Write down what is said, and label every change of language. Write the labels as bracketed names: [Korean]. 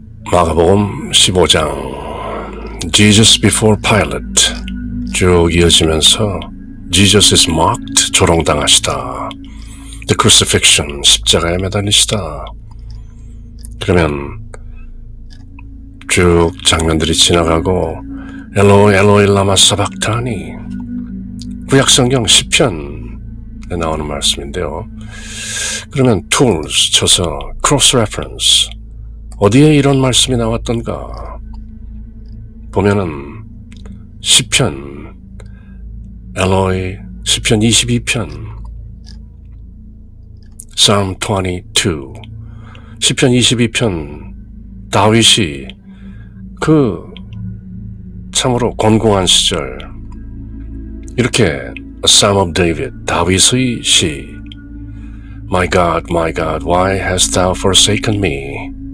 [Korean] 마가복음 15장 [English] Jesus before Pilate [Korean] 쭉 이어지면서 [English] Jesus is mocked, [Korean] 조롱당하시다. [English] The crucifixion, [Korean] 십자가에 매달리시다. 그러면 쭉 장면들이 지나가고 엘로이 엘로이 라마 사박타니, 구약성경 시편에 나오는 말씀인데요. 그러면 tools 쳐서 cross reference, 어디에 이런 말씀이 나왔던가 보면은 시편 엘로이, 시편 22편 [English] Psalm 22, [Korean] 시편 22편 다윗이 그 참으로 곤궁한 시절 이렇게 [English] Psalm of David, [Korean] 다윗의 시 [English] My God, why hast thou forsaken me?